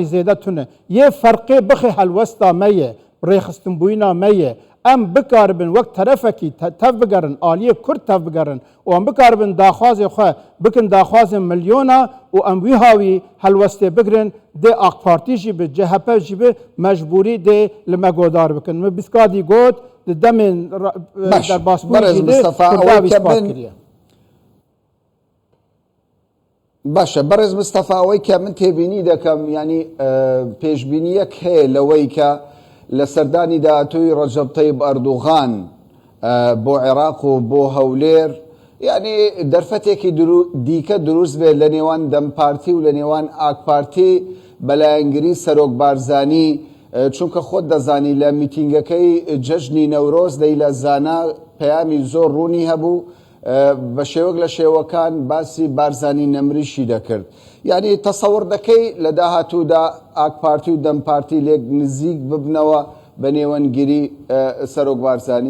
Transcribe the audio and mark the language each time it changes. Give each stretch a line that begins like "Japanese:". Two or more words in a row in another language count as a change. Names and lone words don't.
Kurdish: zêde tune yê ferqê bixê helwesta me ye rêxistinbûyîna me ye em bikaribin wek terefekî tev bigerin aliyê Kurd tev bigerin û em bikaribin daxwazê xwe bikin daxwazên milyona û em wî hawî helwestê bigirin dê AK Partî jî bi CHP jî bi mecbûrî dê li me godar bikin min biskadî got di demên derbasbûyî jî de Kurda wî ispat kiriye
Central Kurdish: باشە بەڕێز مستەفا ئەوەی کە من تێبینی دەکەم ینی پێشبینیەک هەیە لەوەی کە لە سەردانی داهاتووی ڕەجەب تەیب ئەردوغان بۆ عێراق و بۆ هەولێر یعنی دەرفەتێکی دیکە دروست بێت لە نێوان دەم پارتی و لە نێوان ئاک پارتی بەلایەنگری سەرۆک بارزانی چونکە خۆت دەزانی لە میتینگەکەی جەژنی نەورۆز دەی لە زانا پەیامی زۆر ڕوونی هەبوو بە شێوەک لە شێوەکان باسی بارزانی نەمریشی دەکرد یعنی تەسەوڕ دەکەی لە داهاتوودا ئاک پارتی و دەم پارتی لێک نزیک ببنەوە بە نێوەنگیری سەرۆک بارزانی